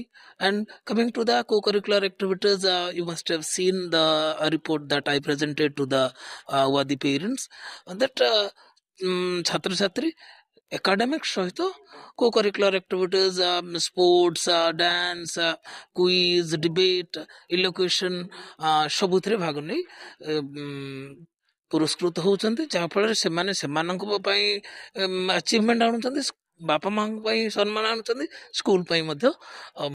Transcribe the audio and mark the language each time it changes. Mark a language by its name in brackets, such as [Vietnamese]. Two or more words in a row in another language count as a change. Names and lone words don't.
[English] And coming to the co-curricular activities, you must have seen the report that I presented to the Wadi parents, that [Odia] Chhatra Chhatri academics ସହିତ [English] co-curricular activities, sports, dance, quiz, debate, elocution [Odia] ସବୁଥିରେ ଭାଗ ନେଇ ପୁରସ୍କୃତ ହଉଛନ୍ତି, ଯାହାଫଳରେ ସେମାନେ ସେମାନଙ୍କ ପାଇଁ ଆଚିଭମେଣ୍ଟ ଆଣୁଛନ୍ତି, ବାପା ମାଙ୍କ ପାଇଁ ସମ୍ମାନ ଆଣୁଛନ୍ତି, ସ୍କୁଲ ପାଇଁ ମଧ୍ୟ